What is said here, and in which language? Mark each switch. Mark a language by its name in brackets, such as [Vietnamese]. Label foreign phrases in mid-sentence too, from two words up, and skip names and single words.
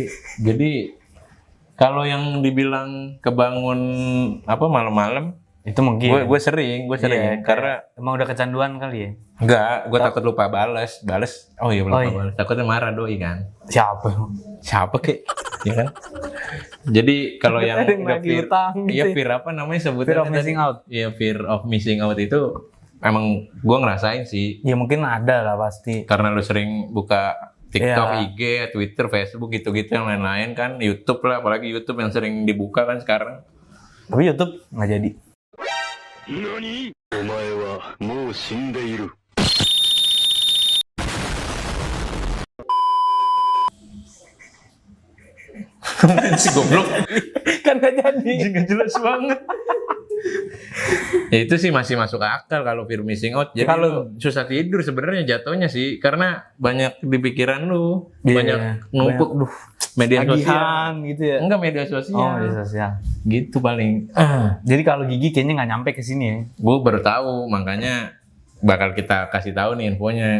[Indonesian] Jadi kalau yang dibilang kebangun malam-malam, Itu mungkin. gue sering Iya, karena emang udah kecanduan kali ya. enggak, gue takut lupa balas. Oh iya lupa iya. balas. Takutnya marah doi kan. Siapa? Kek? Ya kan? Jadi kalau yang Ada yang udah lagi utang gitu iya ya. [English] fear apa [Indonesian] namanya sebutannya Fear of tadi? missing out. Iya, [English] fear of missing out [Indonesian] itu emang gue ngerasain sih. Ya mungkin ada lah pasti. Karena lu sering buka TikTok, Iya. IG, Twitter, Facebook gitu-gitu yang lain-lain kan, YouTube lah, apalagi YouTube yang sering dibuka kan sekarang. Tapi YouTube nggak jadi. [Japanese] 何お前はもう死んでいる。 [Indonesian] Si goblok. Kan nggak jadi. Nggak jelas banget. Ya itu sih masih masuk akal kalau [English] fear missing out. [Indonesian] Jadi Kalau- lu susah tidur sebenarnya jatuhnya sih karena banyak di pikiran lu, Iya, banyak numpuk media sosial. Tagihan gitu ya. Enggak media sosial. Oh, media sosial. Gitu paling. Jadi kalau gigi kayaknya nggak nyampe ke sini ya. Gue baru tahu, makanya bakal kita kasih tahu nih infonya.